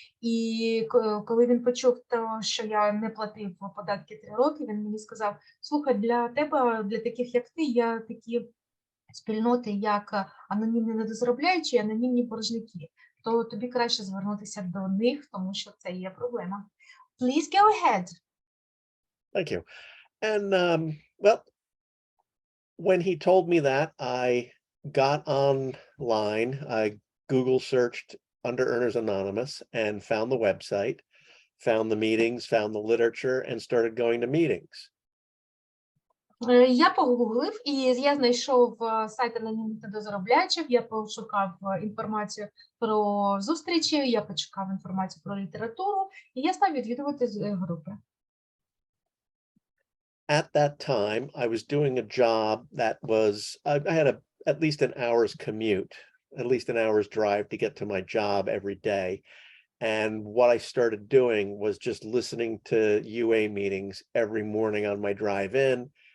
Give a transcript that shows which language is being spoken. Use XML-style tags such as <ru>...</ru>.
<uk>І коли він почув, що я не платив податки 3 роки, він мені сказав, слухай, для тебе, для таких як ти, є такі спільноти, як анонімні недозаробляючі, анонімні боржники, то тобі краще звернутися до них, тому що це є проблема.</uk> <en>Please go ahead. Thank you. And well, when he told me that, I got online, I Google searched Under Earners Anonymous and found the website, found the meetings, found the literature, and started going to meetings.</en> <uk>Я погуглив, і я знайшов сайт анонімних недозаробляючих, я пошукав інформацію про зустрічі, я пошукав інформацію про літературу, і я став відвідувати групи.</uk> <en>At that time, I was doing a job that was, I had at least an hour's commute, at least an hour's drive to get to my job every day. And what I started doing was just listening to UA meetings every morning on my drive in.</en>